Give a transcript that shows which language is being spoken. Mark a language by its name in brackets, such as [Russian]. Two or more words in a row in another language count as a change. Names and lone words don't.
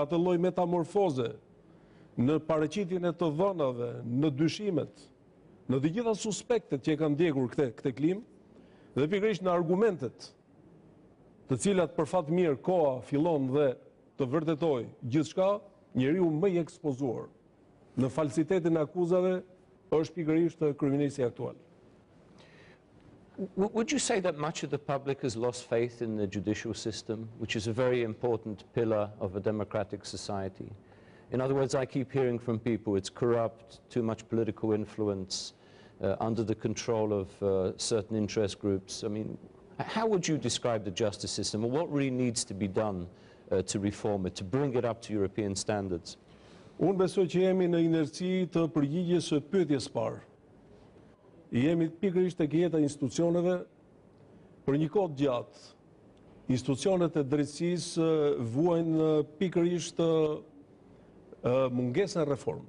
[Albanian] atë lloj metamorfoze, në paraqitjen e të dhënave, në dyshimet, në të gjitha suspektet që e kanë ndjekur këtë klim, dhe pikërisht në argumentet, të cilat për fat mirë koha fillon dhe të vërtetoj gjithçka, njeriu më i ekspozuar në falsitetin e akuzave është pikërisht kryeministri aktual. [English] Would you say that much of the public has lost faith in the judicial system, which is a very important pillar of a democratic society? In other words, I keep hearing from people it's corrupt, too much political influence, under the control of certain interest groups. I mean, how would you describe the justice system, or what really needs to be done to reform it, to bring it up to European standards? [Albanian] Unë besoj që jemi në inerci të përgjigjes së pyetjes parë. Jemi pikërisht tek jeta e institucioneve për një kohë gjatë. Institucionet e drejtësisë vuajnë pikërisht mungesën e reformës.